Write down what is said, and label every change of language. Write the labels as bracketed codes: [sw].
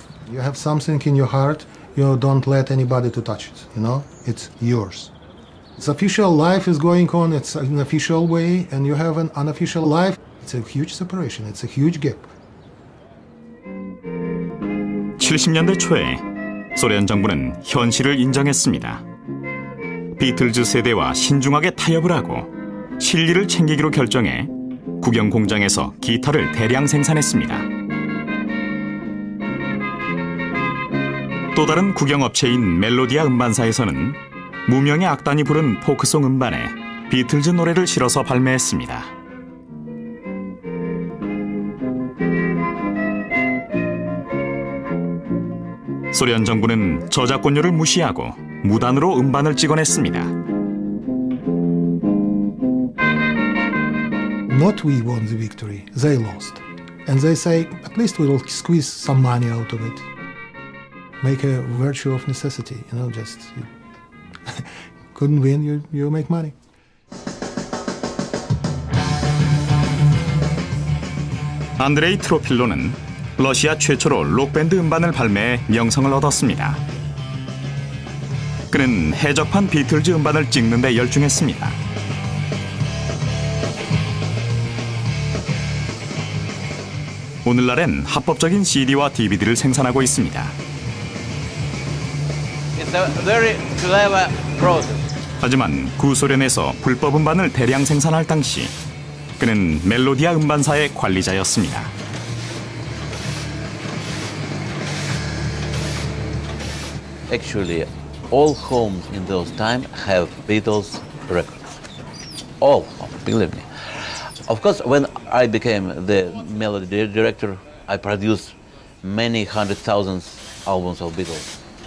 [en] You have something in your heart, you don't let anybody to touch it, you know? It's yours. It's official life is going on, it's an official way, and you have an unofficial life. It's a huge separation, it's a huge gap. [ko] 70년대 초에 소련 정부는 현실을 인정했습니다. 비틀즈 세대와 신중하게 타협을 하고 실리를 챙기기로 결정해 국영 공장에서 기타를 대량 생산했습니다. 또 다른 국영업체인 멜로디아 음반사에서는 무명의 악단이 부른 포크송 음반에 비틀즈 노래를 실어서 발매했습니다. 소련 정부는 저작권료를 무시하고 무단으로 음반을 찍어냈습니다. [en] Not we won the victory, they lost. And they say, at least we will squeeze some money out of it. Make a virtue of necessity, you know, just you couldn't win, you make money. [ko] 안드레이 트로필로는 러시아 최초로 록밴드 음반을 발매해 명성을 얻었습니다. 그는 해적판 비틀즈 음반을 찍는 데 열중했습니다. 오늘날엔 합법적인 CD와 DVD를 생산하고 있습니다. [en] It's a very clever process. [ko] 하지만 구소련에서 불법 음반을 대량 생산할 당시 그는 멜로디아 음반사의 관리자였습니다. [en] Actually, all homes in those times have Beatles records. All homes, believe me. Of course, when I became the melody director, I produced many 100,000 albums of Beatles.